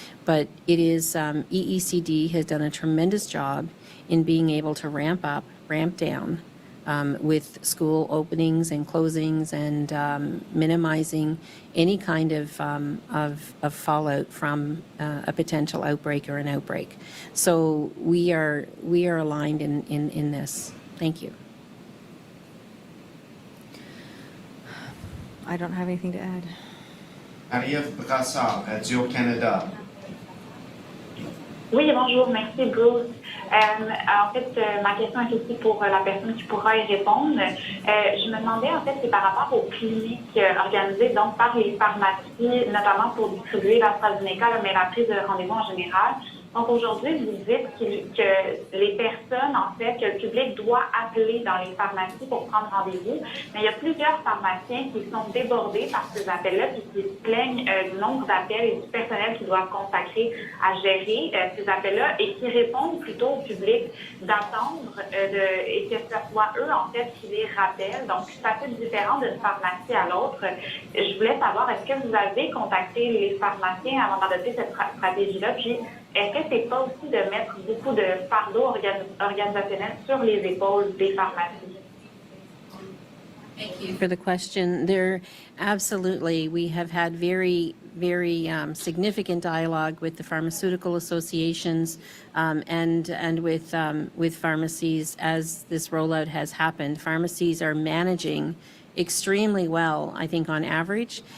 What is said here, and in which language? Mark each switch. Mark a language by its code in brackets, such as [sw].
[en] But it is EECD has done a tremendous job in being able to ramp up, ramp down with school openings and closings and minimizing any kind of fallout from a potential outbreak or an outbreak. So we are aligned in this. Thank you. I don't have anything to add. Marie-Ève Brassard, Radio-Canada. [fr] Oui, bonjour, merci Bruce. En fait, ma question est aussi pour la personne qui pourra y répondre. Je me demandais, en fait, c'est par rapport aux cliniques organisées donc par les pharmacies, notamment pour distribuer l'AstraZeneca, mais la prise de rendez-vous en général. Donc aujourd'hui, vous dites que les personnes, en fait, que le public doit appeler dans les pharmacies pour prendre rendez-vous. Mais il y a plusieurs pharmaciens qui sont débordés par ces appels-là et qui se plaignent du nombre d'appels et du personnel qu'ils doivent consacrer à gérer ces appels-là et qui répondent plutôt au public d'attendre et que ce soit eux, en fait, qui les rappellent. Donc, c'est assez différent d'une pharmacie à l'autre. Je voulais savoir, est-ce que vous avez contacté les pharmaciens avant d'adopter cette stratégie-là? Puis, est-ce que c'est pas aussi de mettre beaucoup de fardeau organisationnel sur les épaules des pharmacies? [en] Thank you for the question. There, absolutely, we have had very significant dialogue with the pharmaceutical associations and with pharmacies as this rollout has happened. Pharmacies are managing extremely well, I think, on average.